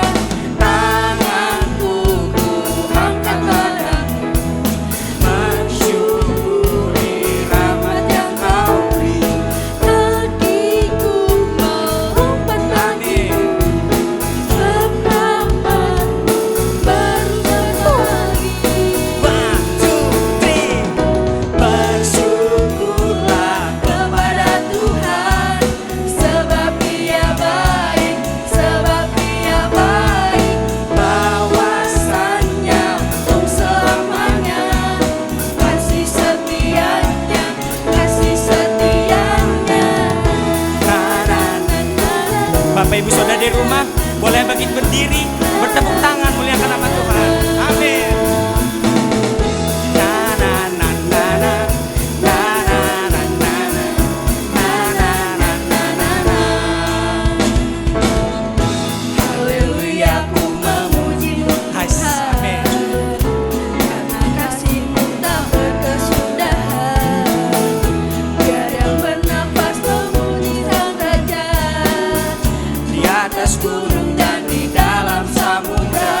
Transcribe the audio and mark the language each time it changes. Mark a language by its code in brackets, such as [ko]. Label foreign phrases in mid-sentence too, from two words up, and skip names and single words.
[id] Tanganku ku angkat padamu, mensyukuri rahmat yang Kau beri. Kakiku melompat bagimu, sebab rahmat-Mu baru pagi. [en] One, two, three. [id] Bersyukurlah Kepada Tuhan, sebab Dia baik, sebab Dia baik. Bawasannya untuk selamanya, kasih setianya, kasih setianya. Bapak Ibu Saudara di rumah boleh bangkit berdiri, bertepuk tangan muliakan nama Tuhan. Amin. Na na na na na. Na na na na na. Na na na na na na. Haleluya, ku memuji-Mu Hai, Tuhan, amin. karena kasih-Mu tak berkesudahan. Biar yang bernafas memuji Sang Raja, Di atas gunung dan di dalam samudra.